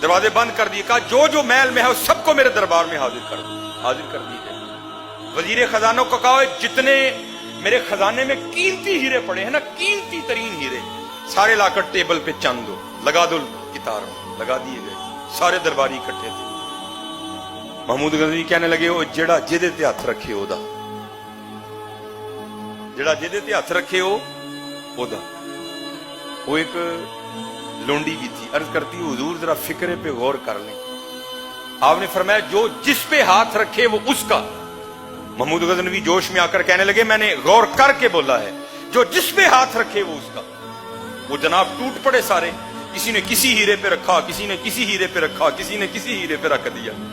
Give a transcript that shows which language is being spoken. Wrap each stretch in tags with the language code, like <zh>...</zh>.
<ur>دروازے بند کر دیے. کہا جو محل میں ہے اس سب کو میرے دربار میں حاضر کر دو. حاضر کر دیے گئے. وزیر خزانوں کو کہا جتنے میرے خزانے میں قیمتی ہیرے پڑے ہیں نا، قیمتی ترین ہیرے، سارے لا کر ٹیبل پہ چند دو، لگا دو کتار میں. لگا دیے گئے. سارے درباری اکٹھے تھے.</ur> <pa>محمود غزنوی</pa> <ur>کہنے لگے</ur> <pa>وہ جڑا جہدے تے ہاتھ رکھے او دا، جڑا جہدے تے ہاتھ رکھے او دا.</pa> <ur>وہ ایک لونڈی بھی تھی. عرض کرتی حضور ذرا فکرے پہ غور کر لیں. آپ نے فرمایا جو جس پہ ہاتھ رکھے وہ اس کا. محمود غزنوی جوش میں آ کر کہنے لگے میں نے غور کر کے بولا ہے، جو جس پہ ہاتھ رکھے وہ اس کا. وہ جناب ٹوٹ پڑے سارے. کسی نے کسی ہیرے پہ رکھا، کسی نے کسی ہیرے پہ رکھا، کسی نے کسی ہیرے پہ رکھ دیا.</ur>